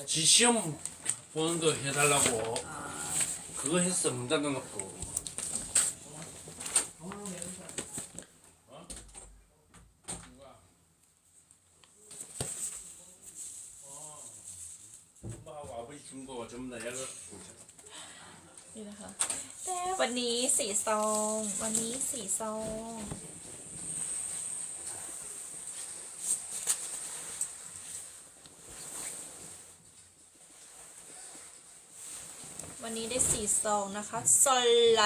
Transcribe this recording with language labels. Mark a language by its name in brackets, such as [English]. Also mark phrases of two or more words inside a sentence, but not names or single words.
[Korean] 지 시험 보는 거 해달라고. 그거 했어. 문 닫아놓고. 엄마하고 아버지 준 거 전부 다 얘가 [Thai] นี่นะคะแต่วันนี้4 ซองวันนี้4 ซอง วันนี้ได้4 ซองนะคะซอล